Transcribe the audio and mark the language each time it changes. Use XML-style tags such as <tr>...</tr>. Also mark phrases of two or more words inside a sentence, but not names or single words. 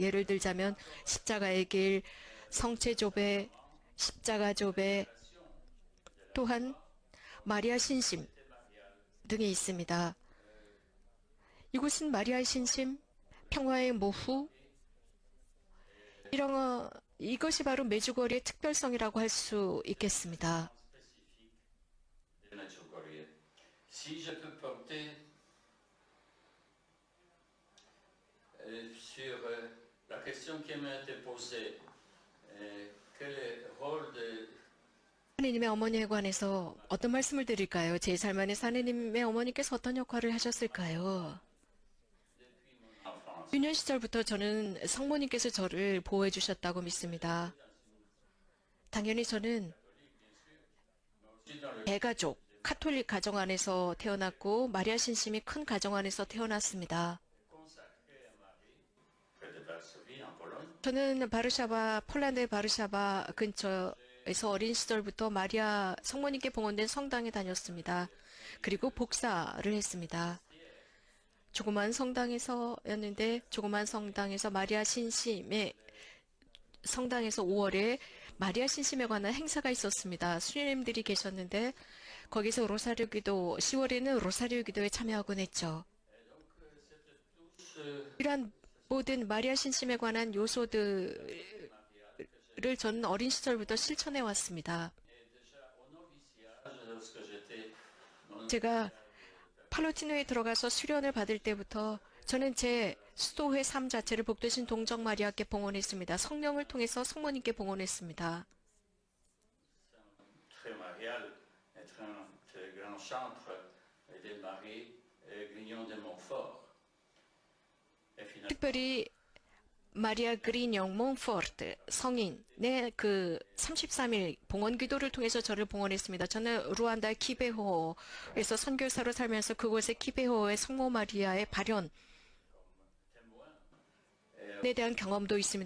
<ko>예를 들자면 십자가의 길, 성체조배, 십자가조배, 또한 마리아 신심 등이 있습니다. 이곳은 마리아의 신심, 평화의 모후, 이것이 바로 메주거리의 특별성이라고 할 수 있겠습니다.</ko> <fr>de Medjugorje. Si je peux porter sur la question qui m'a été posée, quel est le rôle de</fr> <ko>하느님의 어머니에 관해서 어떤 말씀을 드릴까요? 제 삶 안에서 하느님의 어머니께서 어떤 역할을 하셨을까요?</ko> <fr>enfance?</fr> <ko>유년 시절부터 저는 성모님께서 저를 보호해 주셨다고 믿습니다. 당연히 저는 대가족, 카톨릭 가정 안에서 태어났고 마리아 신심이 큰 가정 안에서 태어났습니다.</ko> <fr>Près de Varsovie, en Pologne.</fr> <ko>저는 폴란드의 바르샤바 근처에서 어린 시절부터 마리아 성모님께 봉헌된 성당에 다녔습니다. 그리고 복사를 했습니다. 조그만 성당에서였는데 조그만 성당에서 마리아 신심의 성당에서 5월에 마리아 신심에 관한 행사가 있었습니다. 수녀님들이 계셨는데 거기서 로사리오 기도, 10월에는 로사리오 기도에 참여하곤 했죠. 이러한 모든 마리아 신심에 관한 요소들을 저는 어린 시절부터 실천해 왔습니다.</ko> <fr>Lorsque j'étais</fr> <ko>제가 팔로티노에 들어가서 수련을 받을 때부터 저는 제 수도회 삶 자체를 복되신 동정 마리아께 봉헌했습니다. 성령을 통해서 성모님께 봉헌했습니다.</ko> <fr>très marial, être un très grand chantre des Maries Grignon de Montfort. Et finalement,</fr> <ko>특별히 마리아 그리뇽 몽포르트 성인의 그 33일 봉헌 기도를 통해서 저를 봉헌했습니다. 저는 루안다 키베호에서 선교사로 살면서 그곳의 키베호의 성모 마리아의 발현에 대한 경험도 있습니다.</ko>